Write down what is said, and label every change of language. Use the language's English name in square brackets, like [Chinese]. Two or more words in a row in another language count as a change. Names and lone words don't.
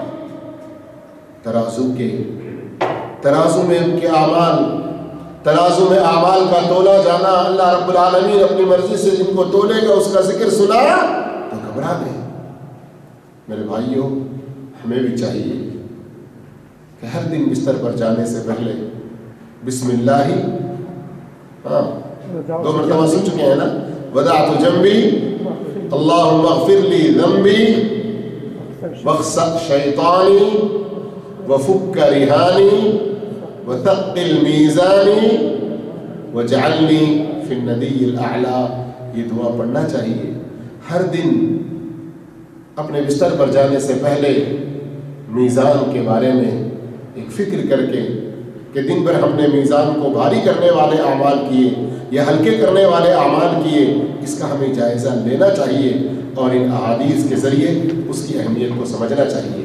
[Urdu] ترازو میں ان کے اعمال، ترازو میں اعمال کا تولا جانا، [Arabic] اللہ رب العالمین [Urdu] اپنی مرضی سے جن کو تولے گا اس کا ذکر سنا تو گھبرا گئے۔ میرے بھائیوں، ہمیں بھی چاہیے کہ ہر دن بستر پر جانے سے پہلے [Arabic] بسم اللہ، [Urdu] ہاں 2 مرتبہ سن چکے ہیں نا، [Arabic] وضعت جنبي اللهم اغفر لي ذنبي واخسأ شيطاني وفك رهاني وثقل ميزاني واجعلني في الندي الأعلى. [Urdu] یہ دعا پڑھنا چاہیے ہر دن اپنے بستر پر جانے سے پہلے، میزان کے بارے میں ایک فکر کر کے کہ دن بھر ہم نے میزان کو بھاری کرنے والے اعمال کیے یا ہلکے کرنے والے اعمال کیے، اس کا ہمیں جائزہ لینا چاہیے اور ان احادیث کے ذریعے اس کی اہمیت کو سمجھنا چاہیے.